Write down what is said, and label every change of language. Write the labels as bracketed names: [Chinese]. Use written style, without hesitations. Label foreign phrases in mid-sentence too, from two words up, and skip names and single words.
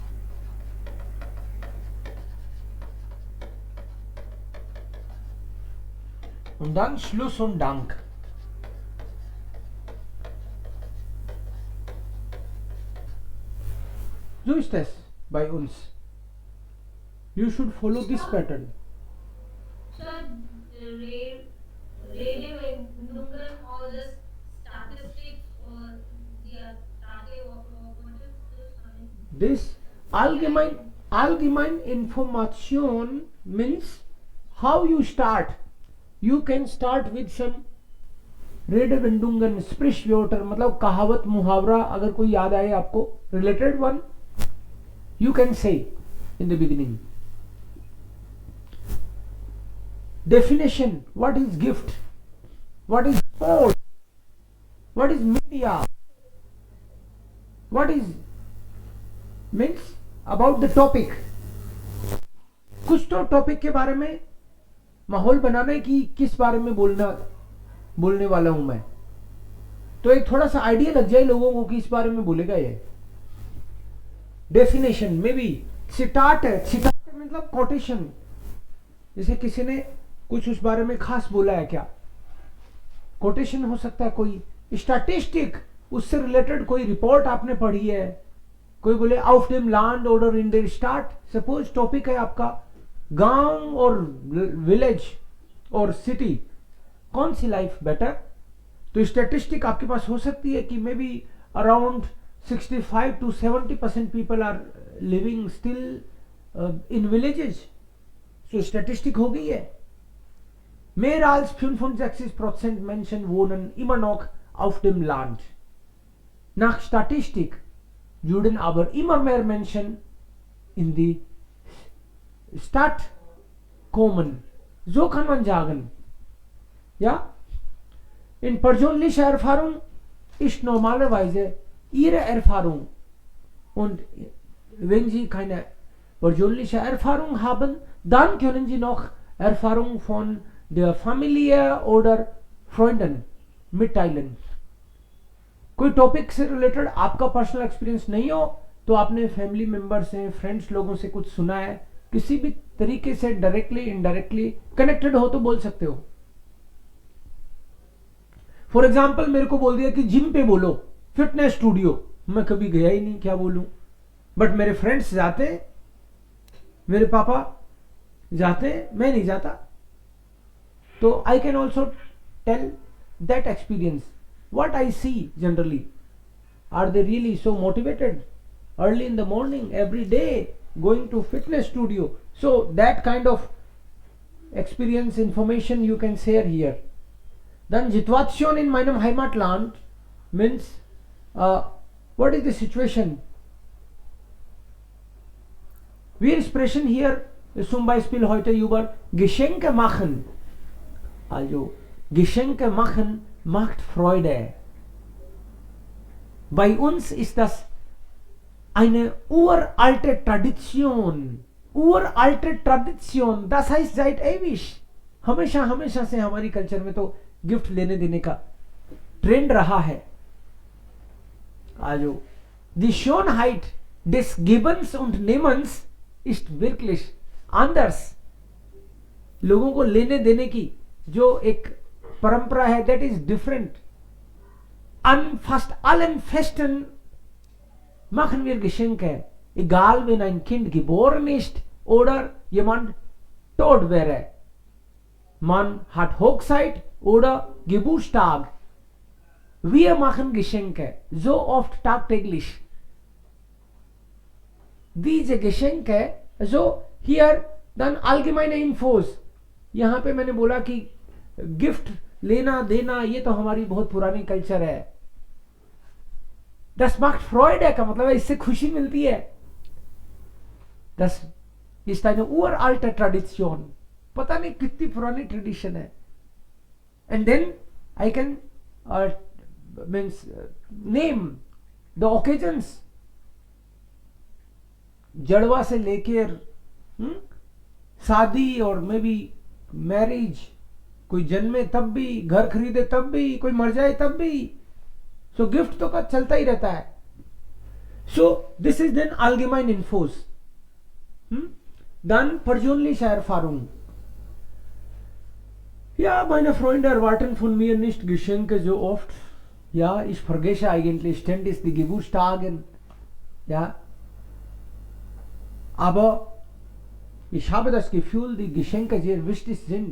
[German] Und dann Schluss und Dank. So ist es bei uns. [English] You should follow this pattern. Sir, Redewendungen or just statistics or yeah, what is this? I mean, This allgemein information means how you start. You can start with some [German] Redewendungen, Sprichwörter, [Hindi] मतलब कहावत मुहावरा अगर कोई याद आए आपको [English] related one, you can say in the beginning. Definition: what is gift? What is sport? What is media? What is means about the topic. [Hindi] कुछ तो टॉपिक के बारे में माहौल बनाना है कि किस बारे में बोलने वाला हूं मैं, तो एक थोड़ा सा आइडिया लग जाए लोगों को कि इस बारे में बोलेगा ये. डेफिनेशन में भी सिटाट है. सिटाट मतलब कोटेशन, जैसे किसी ने कुछ उस बारे में खास बोला है क्या, कोटेशन हो सकता है. कोई स्टैटिस्टिक, उससे रिलेटेड कोई रिपोर्ट आपने पढ़ी है, कोई बोले [German] auf dem Land oder in der Stadt. [Hindi] सपोज टॉपिक है आपका गांव और विलेज और सिटी, कौन सी [English] life better, [Hindi] तो स्टैटिस्टिक आपके पास हो सकती है कि [English] maybe around 65 to 70% people are living still in villages. [Hindi] सो स्टैटिस्टिक हो गई है. [German] Mehr als 65% Menschen wohnen immer noch auf dem Land. Nach Statistik würden aber immer mehr Menschen in die Stadt kommen. So kann man sagen. Ja? In persönlicher Erfahrung ist normalerweise Ihre Erfahrung. Und wenn Sie keine persönliche Erfahrung haben, dann können Sie noch Erfahrung von der Familie oder Freunden mitteilen. [Hindi] कोई टॉपिक से रिलेटेड आपका [English] personal experience [Hindi] नहीं हो तो आपने [English] family member [Hindi] से, फ्रेंड्स लोगों से कुछ सुना है, किसी भी तरीके से [English] directly indirectly connected [Hindi] हो तो बोल सकते हो. [English] for example [Hindi] मेरे को बोल दिया कि जिम पे बोलो, [English] fitness studio, [Hindi] मैं कभी गया ही नहीं, क्या बोलूं, बट मेरे फ्रेंड्स जाते, मेरे पापा जाते, मैं नहीं जाता, तो [English] I can also tell that experience. What I see generally, are they really so motivated early in the morning every day going to fitness studio? So that kind of experience information you can share here. Then [German] Situation in meinem Heimatland [English] means what is the situation? [German] Wir sprechen hier zum Beispiel heute über Geschenke machen. Also Geschenke machen macht Freude. Bei uns ist das eine uralte Tradition. Uralte Tradition, das heißt seit ewig. [Hindi] हमेशा हमेशा से हमारी कल्चर में तो गिफ्ट लेने देने का ट्रेंड रहा है। [German] Also, die Schönheit des Gebens und Nehmens ist wirklich anders. [Hindi] लोगों को लेने देने की जो एक परंपरा है, [English] that is different. [German] An fast allen Festen machen wir Geschenke, egal wenn ein Kind geboren ist oder jemand tot wäre. Man hat Hochzeit oder Geburtstag. Wir machen Geschenke, so oft tagtäglich. Diese Geschenke, so hier dann allgemeine Infos. [Hindi] यहाँ पे मैंने बोला कि गिफ्ट लेना देना ये तो हमारी बहुत पुरानी कल्चर है। [German] Das macht Freude [Hindi] का मतलब है इससे खुशी मिलती है। [German] Das ist eine uralte Tradition. [Hindi] पता नहीं कितनी पुरानी ट्रेडिशन है। [English] And then I can name the occasions. [Hindi] जड़वा से लेकर शादी और [English] maybe marriage, [Hindi] कोई जन्मे तब भी, घर खरीदे तब भी, कोई मर जाए तब भी, [English] so gift [Hindi] तो का चलता ही रहता है। [English] so this is then [German] allgemein Infos. Dann persönliche Erfahrung. Ja, meine Freunde erwarten von mir nicht Geschenke so oft. Ja, ich vergesse eigentlich ständig die Geburtstage. Ja, aber ich habe das Gefühl, die Geschenke sehr wichtig sind.